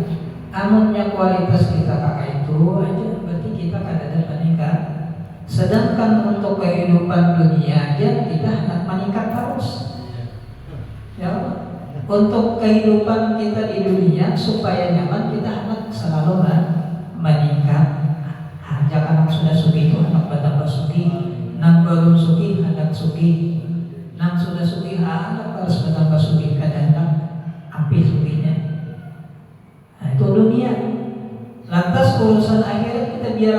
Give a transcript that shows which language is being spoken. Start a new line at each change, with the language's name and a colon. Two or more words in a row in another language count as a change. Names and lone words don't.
Banjar: Amunnya kualitas kita kakak itu aja, berarti kita kan ada meningkat.
Indonesian: Sedangkan untuk kehidupan dunia aja kita hendak meningkat terus. Ya, untuk kehidupan kita di dunia supaya nyaman kita hendak selalu meningkat.
Banjar: Jangan anak sudah suki itu hendak bertambah suki, nang belum suki hendak suki, nang sudah suki hendak harus bertambah suki, kadang hendak api sukinya.
Indonesian: Nah, itu dunia. Lantas urusan akhirat kita